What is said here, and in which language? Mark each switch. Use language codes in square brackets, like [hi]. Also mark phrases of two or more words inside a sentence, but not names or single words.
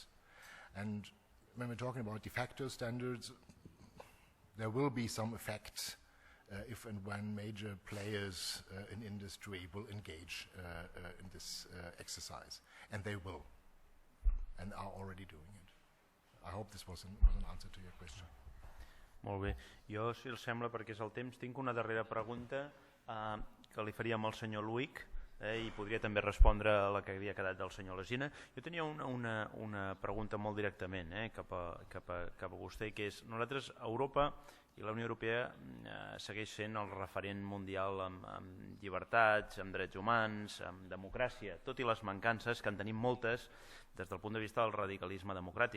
[en] And when we're talking about de facto standards, there will be some effects if and when major players in industry will engage in this exercise. And they will, and are already doing it. I hope this was an answer to your question. [ca] Molt bé. Jo, si els sembla, perquè és el temps, tinc una darrera pregunta que li faríem al senyor Luic, i podria també respondre a la que havia quedat del senyor Lesina. Jo tenia una pregunta molt directament cap a vostè, que és: nosaltres, Europa i la Unió Europea segueix sent el referent mundial amb llibertats, amb drets humans, amb democràcia, tot i les mancances, que en tenim moltes des del punt de vista del radicalisme democràtic.